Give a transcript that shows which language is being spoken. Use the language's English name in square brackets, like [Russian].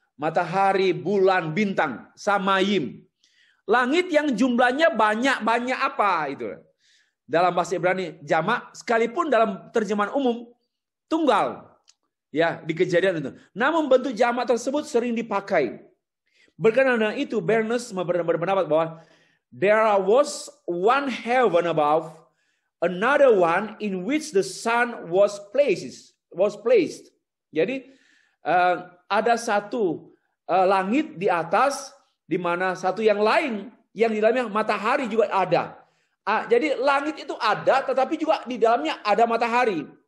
[Indonesian] matahari, bulan, bintang, samayim. Langit yang jumlahnya banyak apa itu. Dalam bahasa Ibrani jamak, sekalipun dalam terjemahan umum tunggal. Ya, di Kejadian itu. Namun bentuk jamak tersebut sering dipakai. Berkenaan dengan itu, Bernes berpendapat bahwa [English] there was one heaven above, another one in which the sun was placed. [Indonesian] Jadi ada satu langit di atas, di mana satu yang lain yang di dalamnya matahari juga ada. Jadi langit itu ada, tetapi juga di dalamnya ada matahari.